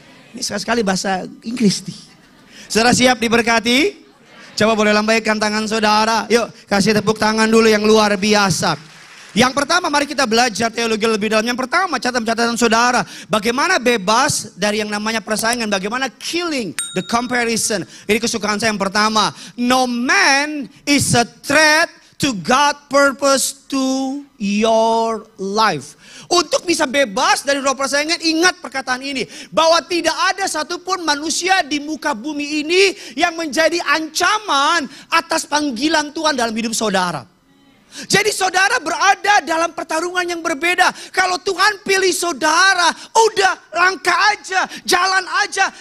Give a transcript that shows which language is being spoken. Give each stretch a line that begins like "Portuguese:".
Indonesian: Ini sekali-sekali bahasa Inggris nih. Saudara siap diberkati? Coba boleh lambaikan tangan saudara. Yuk kasih tepuk tangan dulu yang luar biasa. Yang pertama mari kita belajar teologi lebih dalam. Yang pertama catatan saudara. Bagaimana bebas dari yang namanya persaingan. Bagaimana
English: killing the comparison.
Indonesian: Ini kesukaan saya yang pertama.
English: No man is a threat to God's purpose to your life.
Indonesian: Untuk bisa bebas dari roh persaingan, ingat perkataan ini. Bahwa tidak ada satupun manusia di muka bumi ini yang menjadi ancaman atas panggilan Tuhan dalam hidup saudara. Jadi saudara berada dalam pertarungan yang berbeda. Kalau Tuhan pilih saudara, udah langkah aja, jalan aja.